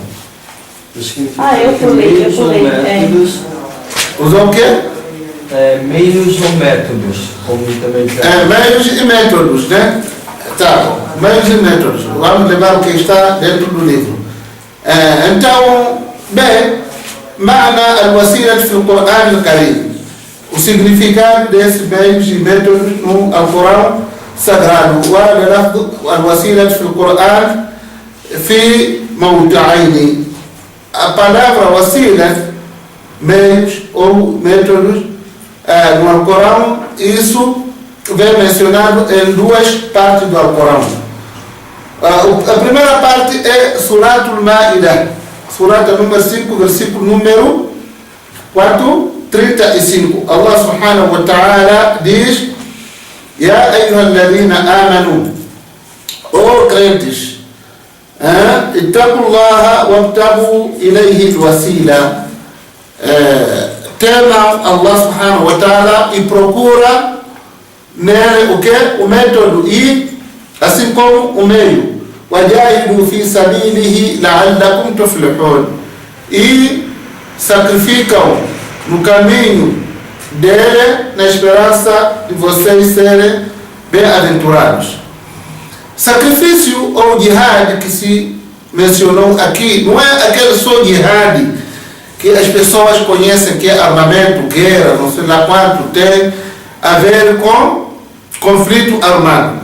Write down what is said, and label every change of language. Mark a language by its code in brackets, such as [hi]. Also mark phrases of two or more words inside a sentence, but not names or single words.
[pt] Eu pulei. Usou o quê? Meios ou métodos, como intermediário. Meios e métodos, né? Tá, meios e métodos. Vamos levar o que está dentro do livro. Então, bem, [ar] معنى الوسيلة في القرآن الكريم. [pt] O significado desses meios e métodos no Alcorão Sagrado. [ar] ولفظ الوسيلة في القرآن في موضعين. [pt] A palavra wasila, meios ou métodos, no Alcorão, isso vem mencionado em duas partes do Alcorão. A primeira parte é Suratul Ma'idah, surata número 5, versículo número 35. Allah [ar] سبحانه وتعالى [pt] diz: [ar] يا أيها الذين آمنوا, [pt] ó crentes, [ar] اتقوا الله وابتغوا إليه الوسيلة. [pt] Tema Allah [ar] سبحانه وتعالى [pt] e procura nele o que? O método e assim como o meio. [ar] وجاهدوا في سبيله لعلكم تفلحون. [pt] E sacrificam no caminho dele na esperança de vocês serem bem-aventurados. Sacrifício ou jihad que se mencionou aqui não é aquele só jihad que as pessoas conhecem, que é armamento, guerra, não sei lá quanto, tem a ver com conflito armado.